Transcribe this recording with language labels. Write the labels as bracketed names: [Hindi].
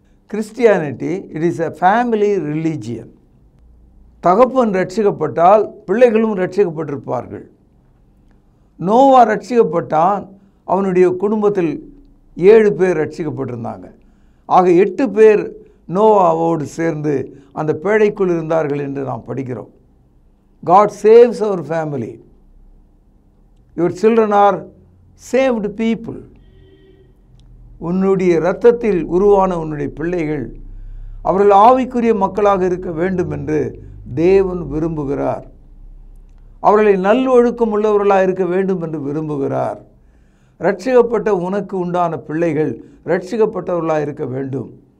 [English] Christianity it is a family religion. [Tamil] தகப்பன் ரட்சிக்கப்பட்டால் பிள்ளைகளும் ரட்சிக்கப்பட்டிருப்பார்கள். நோவா ரட்சிக்கப்பட்டான், அவனுடைய குடும்பத்தில் 7 பேர் ரட்சிக்கப்பட்டிருந்தாங்க. ஆக 8 பேர் நோவாவோடு சேர்ந்து அந்த பேழைக்குள் இருந்தார்கள் என்று நாம் படிக்கிறோம். [English] God saves our family. Your children are saved people. [Tamil] உன்னுடைய இரத்தத்தில் உருவான உன்னுடைய பிள்ளைகள் அவர்கள் ஆவிக்குரிய மக்களாக இருக்க வேண்டும் என்று தேவன் விரும்புகிறார். அவர்களை நல்லொழுக்கம் உள்ளவர்களாக இருக்க வேண்டும் என்று விரும்புகிறார். ரட்சிக்கப்பட்ட உனக்கு உண்டான பிள்ளைகள் ரட்சிக்கப்பட்டவர்களாக இருக்க வேண்டும்.